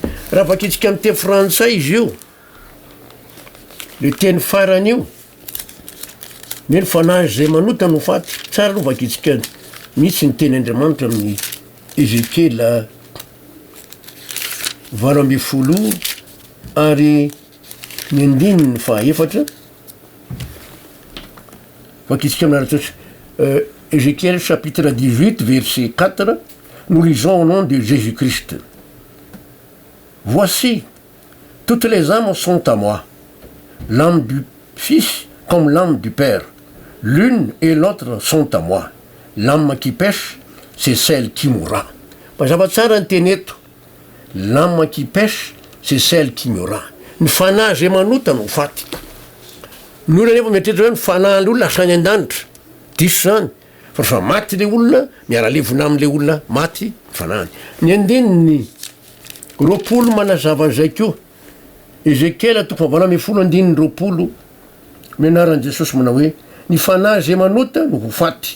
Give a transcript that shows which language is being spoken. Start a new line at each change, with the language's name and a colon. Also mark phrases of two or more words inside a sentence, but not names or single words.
Malagasy: Raha vakitsika amin'ny teny frantsay izy io le teny farany io ny fanahy zay manota no faty tsara aloha vakitsika misy ny teny Andriamanitra amin'ny Ezekela 12 ary ny andininy fahaefatra vakitsika amin'aratsotry
French: Ézéchiel chapitre 18 verset 4, nous lisons au nom de Jésus-Christ. Voici, toutes les âmes sont à moi, l'âme du Fils comme l'âme du Père. L'une et l'autre sont à moi. L'âme qui pêche, c'est celle qui mourra. L'âme qui pêche, c'est celle qui mourra.
Malagasy: Ny fanahy zay manota no faty. Ny olona nefa mieritreritry hoe ny fanahy olona asany an-danitra. Diso zany. Fa rehefa maty le olona, miara-levona amin'le olona maty fanahy. Ny andininy 20 manazava an'izay koa. Ezekela 20 mianaran'i Jesosy manao hoe ny fanahy zay manota no ho faty.